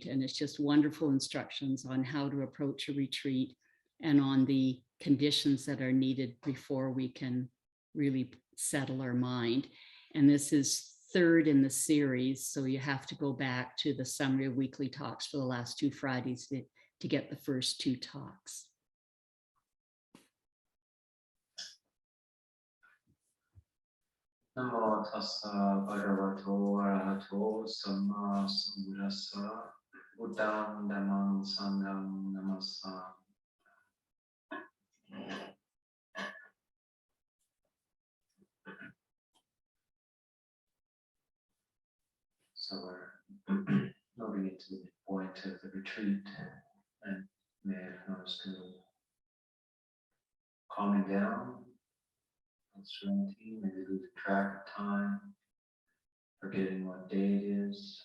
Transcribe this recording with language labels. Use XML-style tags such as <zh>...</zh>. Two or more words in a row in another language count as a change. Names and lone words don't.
<en>And it's just wonderful instructions on how to approach a retreat and on the conditions that are needed before we can really settle our mind. And this is third in the series, so you have to go back to the summary of weekly talks for the last 2 Fridays to get the first 2 talks.</en> <pi>Namo tassa bhagavato arahato samma sambuddhassa buddham dhammam sangham namassami.</pi> <en>So we're moving into the point of the retreat, and may have noticed a little calming down, serenity, maybe losing track of time, forgetting what day it is.</en>